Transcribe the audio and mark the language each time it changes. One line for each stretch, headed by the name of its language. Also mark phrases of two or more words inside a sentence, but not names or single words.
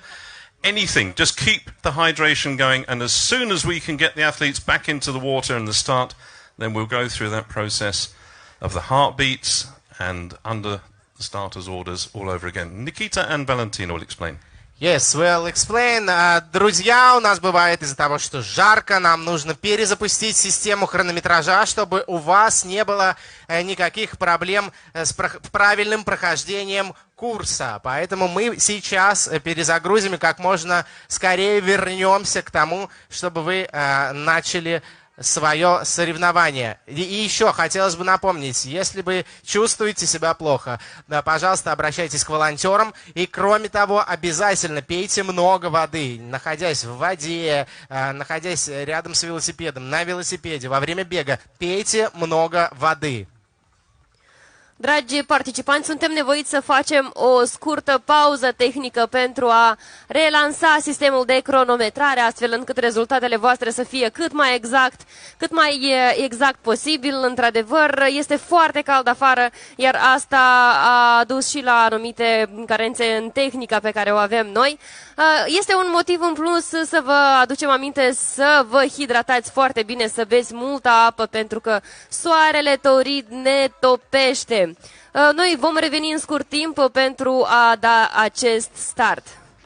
English: Anything. Just keep the hydration going. And as soon as we can get the athletes back into the water and the start, then we'll go through that process of the heartbeats and under the starters' orders all over again. Nikita and Valentina will explain. Yes, we'll explain.
Russian: Друзья, у нас бывает из-за того, что жарко, нам нужно перезапустить систему хронометража, чтобы у вас не было никаких проблем с правильным прохождением курса. Поэтому мы сейчас перезагрузим и как можно скорее вернемся к тому, чтобы вы начали свое соревнование. И еще хотелось бы напомнить, если вы чувствуете себя плохо, да, пожалуйста, обращайтесь к волонтерам. И кроме того, обязательно пейте много воды, находясь в воде, находясь рядом с велосипедом, на велосипеде, во время бега. Пейте много воды.
Romanian: Dragi participanți, suntem nevoiți să facem o scurtă pauză tehnică pentru a relansa sistemul de cronometrare, astfel încât rezultatele voastre să fie cât mai exact posibil. Într-adevăr, este foarte cald afară, iar asta a dus și la anumite carențe în tehnica pe care o avem noi. Este un motiv în plus să vă aducem aminte să vă hidratați foarte bine, să beți multă apă, pentru că soarele torid ne topește. Noi vom reveni în scurt timp pentru a da acest start.